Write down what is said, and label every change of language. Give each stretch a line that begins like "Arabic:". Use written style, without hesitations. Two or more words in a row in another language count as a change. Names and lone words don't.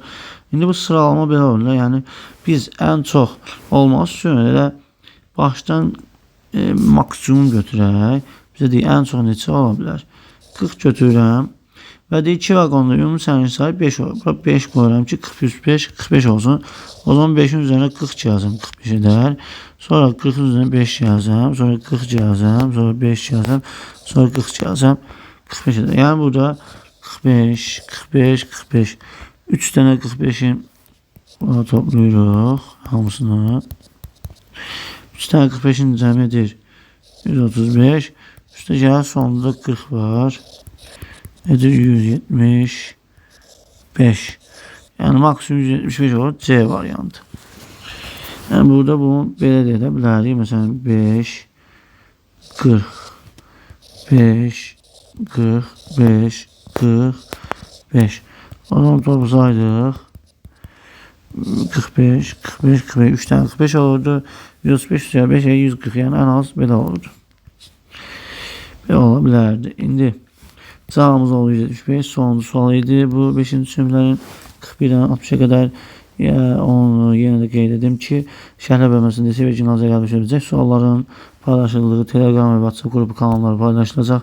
Azerbaijani: İndi bu sıralama belə olur. Yəni biz ən çox olması üçün elə başdan maksimum götürək. Bizə deyir, ən çox neçə ola bilər? 40 götürürəm. Və deyir, 2 vaqonda ümumi sərnişin sayı 5 olur. Bura 5 qoyuram ki, 45 olsun.
Turkish: O zaman 5'in üzerine 40 yazım, 45 eder. Sonra 40'ın üzerine 5 yazım, sonra 40 yazım, sonra 5 yazım, sonra 40 yazım, 45 eder. Yani burada 45, 45, 45. 3 tane 45'in buna topluyoruz hamısını.
Azerbaijani: 3 tane 45'in cəmidir 135. Üstə gəlir sonunda 40 var. Edir 175. Yani maksimum 175 olur. C variantı. Yani burada bunu belə də edə bilərik. Məsələn 5, 40, 5, 45, 45. O zaman toplasaydıq 45, 45, 45, 3 tane 45 olurdu.
Turkish: 135 üzeri 5'e 140, yani en az
Azerbaijani: belə olurdu. Belə ola bilərdi. İndi cavabımız oldu 175. Sonuncu sual idi. Bu 5-ci sümlərin 41'dən 60'a qədər onu yenə də qeyd edim ki, şərhlə bölməsində isə ginazə gəlmiş olacaq. Sualların paylaşıldığı Telegram və WhatsApp qrupu kanalları paylaşılacaq.